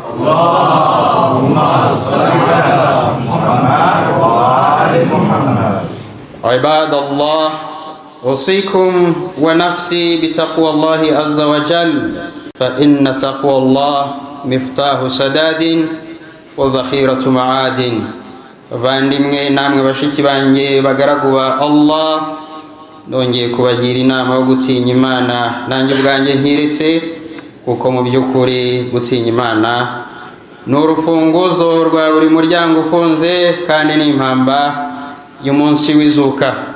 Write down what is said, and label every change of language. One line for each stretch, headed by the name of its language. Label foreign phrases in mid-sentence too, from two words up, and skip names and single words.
Arabic: اللهم صل على محمد وآل محمد. عباد الله، أوصيكم ونفسي بتقوى الله عز وجل، فإن تقوى الله مفتاح سداد وذخيرة معاد.
Kinyarwanda: Bavandimwe namwe bashiki banjye bagaragu ba Allah, ndongeye kubagira inama yo gutinya Imana nanjye ubwanjye nkiretse, kuko mu by'ukuri gutinya Imana ni urufunguzo rwa buri muryango ufunze kandi ni impamba y'umunsi w'izuka.